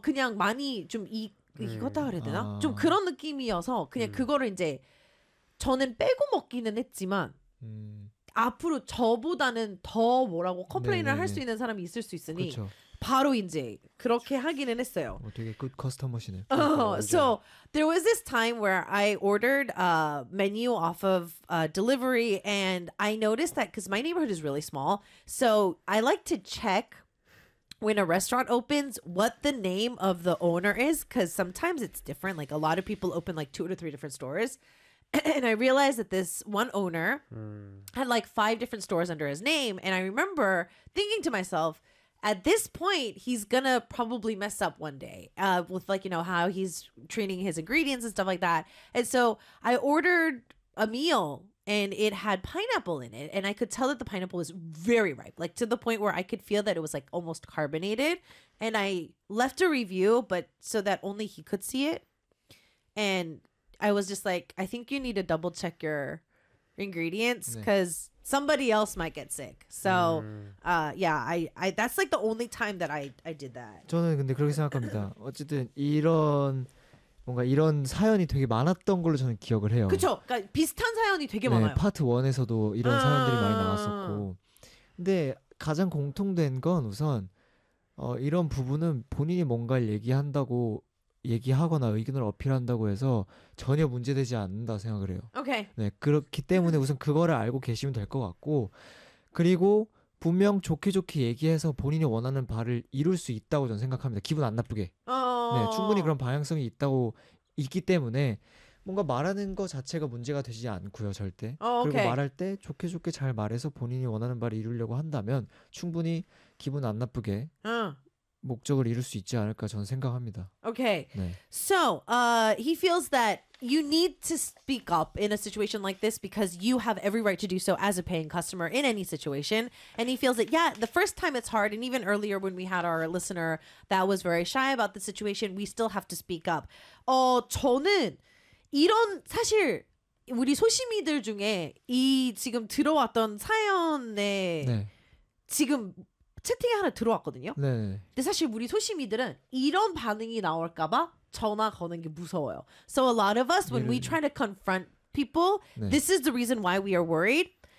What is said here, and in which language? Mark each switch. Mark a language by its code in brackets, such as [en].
[ko] 그냥 많이 좀 익었다 그래야 되나? 좀 그런 느낌이어서 그냥 그거를 이제 저는 빼고 먹기는 했지만 앞으로 저보다는 더 뭐라고 컴플레인을 할 수 있는 사람이 있을 수 있으니 그렇죠. 바로 이제 그렇게 하기는 했어요. 되게 굿 커스터머시네. [en] So there was this time where I ordered a menu off of delivery and I noticed that because my neighborhood is really small, so I like to check when a restaurant opens what the name of the owner is because sometimes it's different. Like a lot of people open like 2 or 3 different stores. And I realized that this one owner had like 5 different stores under his name. And I remember thinking to myself, at this point, he's gonna probably mess up one day with like, you know, how he's treating his ingredients and stuff like that. And so I ordered a meal and it had pineapple in it. And I could tell that the pineapple was very ripe, like to the point where I could feel that it was like almost carbonated. And I left a review, but so that only he could see it. And I was just like, I think you need to double check your ingredients because somebody else might get sick. So, yeah, I that's like the only time that I did that. [ko] 저는 근데 그렇게 생각합니다. 어쨌든 이런 뭔가 이런 사연이 되게 많았던 걸로 저는 기억을 해요. 그렇죠. 그러니까 비슷한 사연이 되게 네, 많아요. 파트 1에서도 이런 사연들이 많이 나왔었고, 근데 가장 공통된 건 우선 이런 부분은 본인이 뭔가를 얘기한다고. 얘기하거나 의견을 어필한다고 해서 전혀 문제되지 않는다 생각을 해요. 오케이. 네, 그렇기 때문에 우선 그거를 알고 계시면 될 것 같고 그리고 분명 좋게 좋게 얘기해서 본인이 원하는 바를 이룰 수 있다고 저는 생각합니다. 기분 안 나쁘게. 네, 충분히 그런 방향성이 있다고 있기 때문에 뭔가 말하는 거 자체가 문제가 되지 않고요, 절대. 오케이. 그리고 말할 때 좋게 좋게 잘 말해서 본인이 원하는 바를 이루려고 한다면 충분히 기분 안 나쁘게 목적을 이룰 수 있지 않을까 저는 생각합니다. [en] Okay. [ko] 네. [en] So, he feels that you need to speak up in a situation like this because you have every right to do so as a paying customer in any situation. And he feels that, yeah, the first time it's hard, and even earlier when we had our listener that was very shy about the situation, we still have to speak up. [ko] 저는 이런 사실 우리 소심이들 중에 이 지금 들어왔던 사연에 네. 지금 채팅이 하나 들어왔거든요. 네. 근데 사실 우리 소심이들은 이런 반응이 나올까 봐 전화 거는 게 무서워요. [en] So a lot of us when 이런... we try to confront people, 네. this is the reason why we are worried.